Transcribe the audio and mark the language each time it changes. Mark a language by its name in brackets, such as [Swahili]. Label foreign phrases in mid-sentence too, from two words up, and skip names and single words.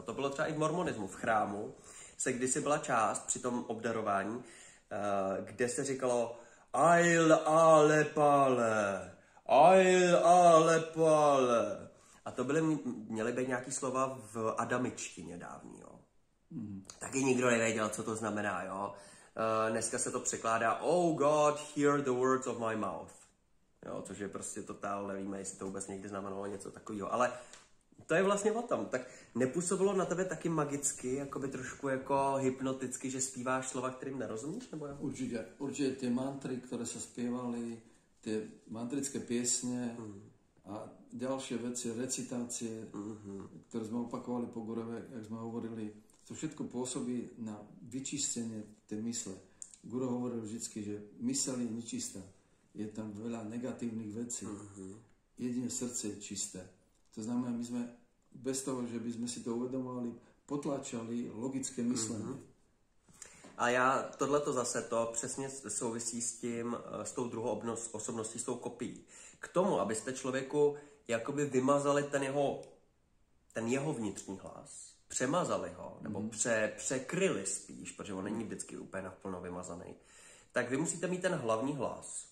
[Czech] To bylo třeba i v mormonismu. V chrámu se kdysi byla část při tom obdarování, kde se říkalo Ail ale pale, Ail ale pale. A to měly být nějaký slova v adamičtině dávný. Jo? Taky nikdo nevěděl, co to znamená. Jo? Dneska se to překládá [English] Oh God, hear the words of my mouth. [Czech] Jo, což je prostě totál, nevíme, jestli to vůbec někdy znamenalo něco takového. Ale to je vlastně o tom. Tak nepůsobilo na tebe taky magicky, jakoby trošku jako hypnoticky, že zpíváš slova, kterým nerozumíš? Nebo jo? [Slovak] Určite tie mantry, ktoré sa spievali, tie mantrické piesne a ďalšie veci, recitácie, ktoré sme opakovali po Gurove, jak sme hovorili, to všetko pôsobí na vyčistenie tej mysle. Guru hovoril vždycky, že myseľ je nečistá. Je tam veľa negatívnych vecí. Jedine srdce je čisté. To znamená, my sme bez toho, že by sme si to uvedomovali, potláčali logické myslenie. [Czech] A já tohleto zase to přesně souvisí s tím, s tou druhou osobností, s tou kopií. K tomu, abyste člověku jakoby vymazali ten jeho vnitřní hlas, přemazali ho, nebo překryli spíš, protože on není vždycky úplně naplno vymazaný, tak vy musíte mít ten hlavní hlas.